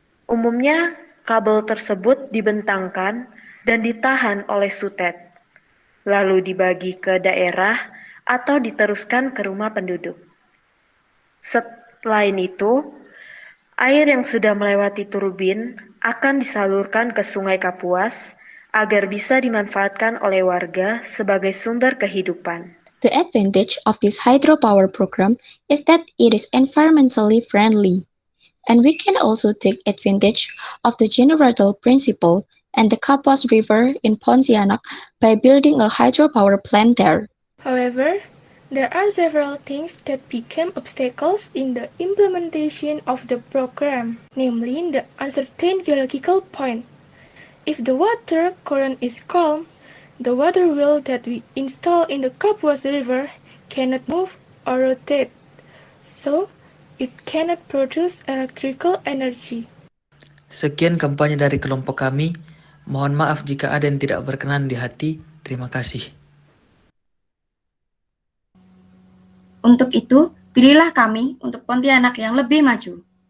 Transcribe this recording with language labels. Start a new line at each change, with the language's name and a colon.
Indonesian: Umumnya, kabel tersebut dibentangkan dan ditahan oleh sutet, lalu dibagi ke daerah atau diteruskan ke rumah penduduk. Selain itu, air yang sudah melewati turbin akan disalurkan ke Sungai Kapuas agar bisa dimanfaatkan oleh warga sebagai sumber kehidupan.
English: The advantage of this hydropower program is that it is environmentally friendly, and we can also take advantage of the generator principle and the Kapuas River in Pontianak by building a hydropower plant there. However, there are several things that became obstacles in the implementation of the program, namely the uncertain geological point. If the water current is calm, the water wheel that we install in the Kapuas River cannot move or rotate, so it cannot produce electrical energy.
Indonesian: Sekian kampanye dari kelompok kami. Mohon maaf jika ada yang tidak berkenan di hati. Terima kasih. Untuk itu, pilihlah kami untuk Pontianak yang lebih maju.